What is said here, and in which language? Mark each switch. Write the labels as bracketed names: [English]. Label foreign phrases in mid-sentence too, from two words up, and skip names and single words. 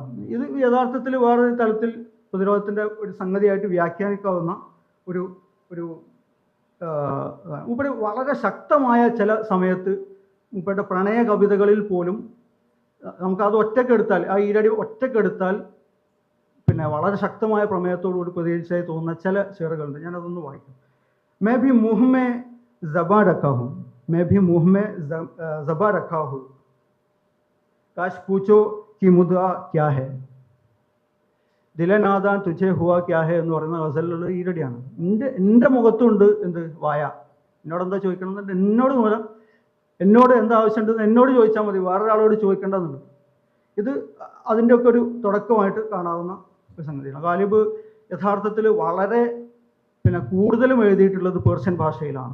[Malayalam] ഇത് യഥാർത്ഥത്തിൽ വേറൊരു തലത്തിൽ പ്രതിരോധത്തിൻ്റെ ഒരു സംഗതിയായിട്ട് വ്യാഖ്യാനിക്കാവുന്ന ഒരു വളരെ ശക്തമായ ചില സമയത്ത് മൂപ്പരുടെ പ്രണയ കവിതകളിൽ പോലും നമുക്കത് ഒറ്റക്കെടുത്താൽ, ആ ഈരടി ഒറ്റക്കെടുത്താൽ പിന്നെ വളരെ ശക്തമായ പ്രമേയത്തോടുകൂടി പ്രതികരിച്ചായി തോന്നുന്ന ചില ഷെയറുകളുണ്ട്. ഞാനതൊന്ന് വായിക്കും. [Urdu] میں بھی منہ میں زباں رکھا ہوں، میں بھی منہ میں زباں رکھا ہوں، کاش پوچھو کہ مدعا کیا ہے، دلِ ناداں تجھے ہوا کیا ہے [Malayalam] എന്ന് പറയുന്ന ഗസലിലുള്ള ഈരടിയാണ്. എൻ്റെ മുഖത്തുണ്ട് എന്ത് വായ, എന്നോട് എന്താ ചോദിക്കണമെന്നുണ്ട്, എന്നോട് എന്താ ആവശ്യമുണ്ടെന്ന് എന്നോട് ചോദിച്ചാൽ മതി, വേറൊരാളോട് ചോദിക്കേണ്ടതുണ്ട്. ഇത് അതിൻ്റെയൊക്കെ ഒരു തുടക്കമായിട്ട് കാണാവുന്ന ഒരു സംഗതിയാണ്. ഗാലിബ് യഥാർത്ഥത്തിൽ വളരെ പിന്നെ കൂടുതലും എഴുതിയിട്ടുള്ളത് പേർഷ്യൻ ഭാഷയിലാണ്.